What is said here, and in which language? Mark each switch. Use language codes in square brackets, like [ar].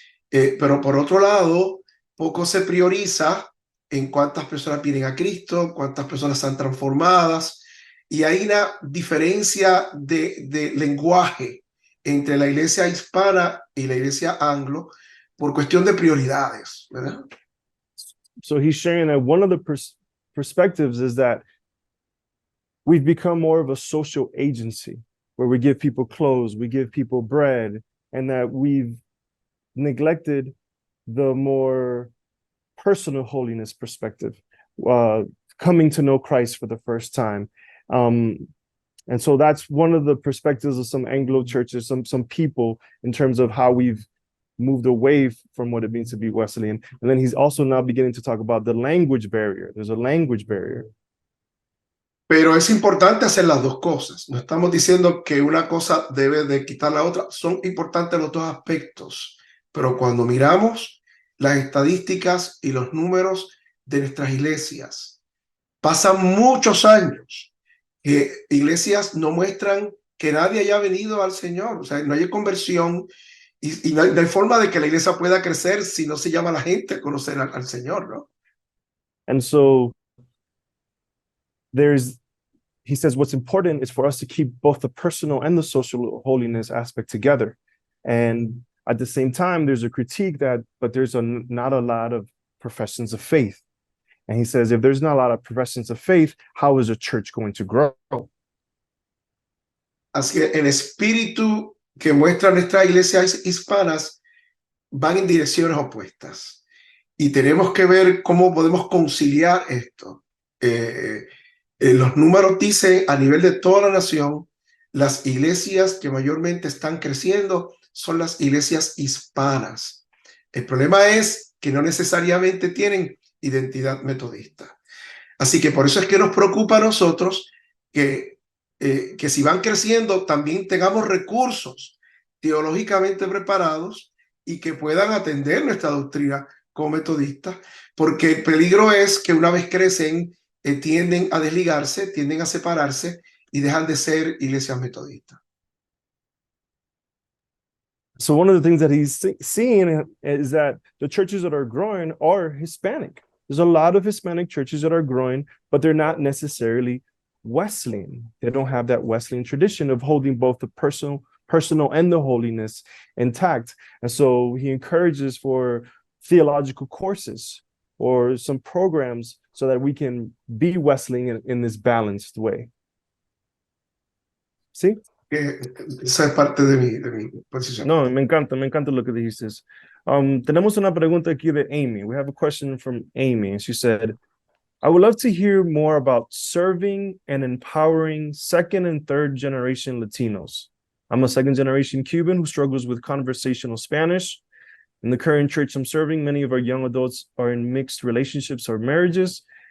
[es] Pero por otro lado, poco se prioriza en cuántas personas vienen a Cristo, cuántas personas están transformadas, y hay una diferencia de lenguaje entre la iglesia hispana y la iglesia anglo por cuestión de prioridades, ¿verdad? [en] So he's sharing that one of the perspectives is that we've become more of a social agency where we give people clothes, we give people bread, and that we've neglected the more personal holiness perspective, coming to know Christ for the first time. And so that's one of the perspectives of some Anglo churches, some people, in terms of how we've moved away from what it means to be Wesleyan. And then he's also now beginning to talk about the language barrier. There's a language barrier. [es] Pero es importante hacer las dos cosas. No estamos diciendo que una cosa debe de quitar la otra. Son importantes los dos aspectos. Pero cuando miramos las estadísticas y los números de nuestras iglesias, pasan muchos años que iglesias no muestran que nadie haya venido al Señor. O sea, no hay conversión y no hay forma de que la iglesia pueda crecer si no se llama a la gente a conocer al Señor, ¿no? [en] And so he says what's important is for us to keep both the personal and the social holiness aspect together. And at the same time, there's a critique but there's not a lot of professions of faith. And he says, if there's not a lot of professions of faith, how is a church going to grow? [es] Así que el espíritu que muestran nuestras iglesias hispanas van en direcciones opuestas. Y tenemos que ver cómo podemos conciliar esto. Los números dicen a nivel de toda la nación, las iglesias que mayormente están creciendo son las iglesias hispanas. El problema es que no necesariamente tienen identidad metodista. Así que por eso es que nos preocupa a nosotros que si van creciendo también tengamos recursos teológicamente preparados y que puedan atender nuestra doctrina como metodistas, porque el peligro es que una vez crecen tienden a desligarse, tienden a separarse y dejan de ser iglesias metodistas. [en] So one of the things that he's seeing is that the churches that are growing are Hispanic. There's a lot of Hispanic churches that are growing, but they're not necessarily Wesleyan. They don't have that Wesleyan tradition of holding both the personal and the holiness intact. And so he encourages for theological courses or some programs so that we can be Wesleyan in this balanced way. [es] ¿Sí? Esa es parte de mi posición. No, me encanta lo que dijiste. Tenemos una pregunta aquí de Amy. [en] We have a question from Amy, and she said, I would love to hear more about serving and empowering second and third generation Latinos. I'm a second generation Cuban who struggles with conversational Spanish. In the current church I'm serving, many of our young adults are in mixed relationships or marriages.